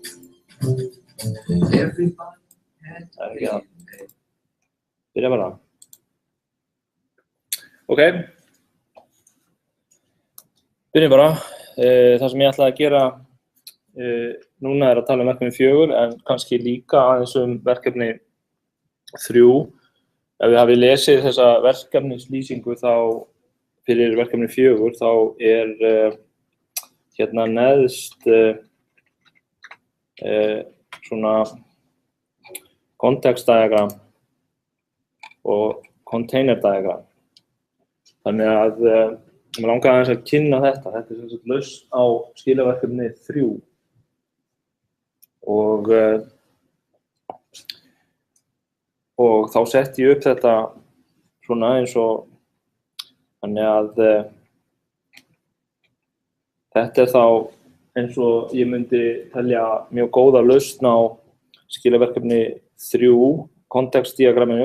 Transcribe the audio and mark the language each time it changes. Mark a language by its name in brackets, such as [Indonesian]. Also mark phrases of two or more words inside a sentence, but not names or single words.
[English] Everybody had to pay. [Icelandic] Byrja bara. Ok. Byrjum bara. Það sem ég ætlaði að gera núna að tala verkefni 4 en kannski líka aðeins verkefni 3. Ef við hafið lesið þessa verkefnislýsingu þá fyrir verkefni 4 þá hérna neðst svona [English] context diagram [Icelandic] og [English] container diagram. [Icelandic] Þannig að mér langaði aðeins að kynna þetta. Þetta sem sagt lausn á skilaverkefni 3. Og þá setti ég upp þetta svona eins og þannig að þetta þá eins og ég myndi telja mjög góða lausn á skilaverkefni 3 kontekstdiagraminu.